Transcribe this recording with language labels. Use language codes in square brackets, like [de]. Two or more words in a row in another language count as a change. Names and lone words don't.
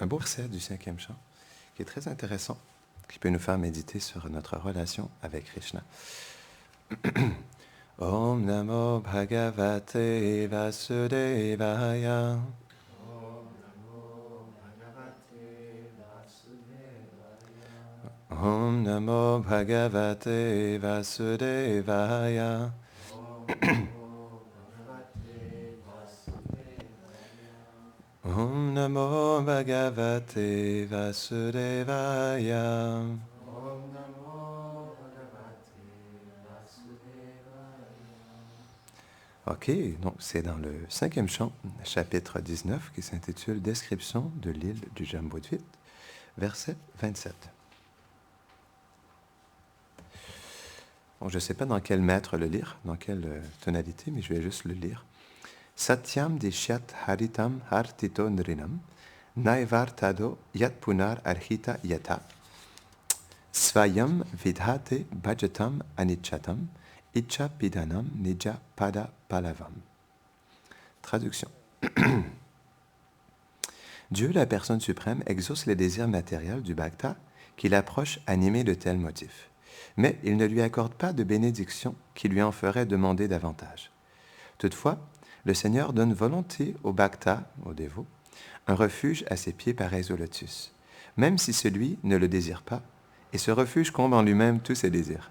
[fr] un beau verset du 5e chant qui est très intéressant, qui peut nous faire méditer sur notre relation avec Krishna. [sa] ॐ नमो भगवते वासुदेवाय. ॐ नमो भगवते वासुदेवाय. ॐ नमो भगवते वासुदेवाय. [fr] OK, donc c'est dans le 5e chant, chapitre 19, qui s'intitule « Description de l'île du Jambudvit », verset 27. Bon, je ne sais pas dans quel mètre le lire, dans quelle tonalité, mais je vais juste le lire. [sa] सत्यं दिशत्य् अर्थितम् अर्थितो नृणां, नैवार्थदो यत् पुनर् अर्थिता यतः, स्वयं विधत्ते भजताम् अनिच्छताम्, इच्छा पिधानं निज पाद पल्लवम्. [fr] Traduction. Dieu, la personne suprême, exauce les désirs matériels du bhakta qui l'approche animé de tels motifs. Mais il ne lui accorde pas de bénédiction qui lui en ferait demander davantage. Toutefois, le Seigneur donne volontiers au bhakta, au dévot, un refuge à ses pieds pareils au lotus, même si celui ne le désire pas, et ce refuge comble en lui-même tous ses désirs.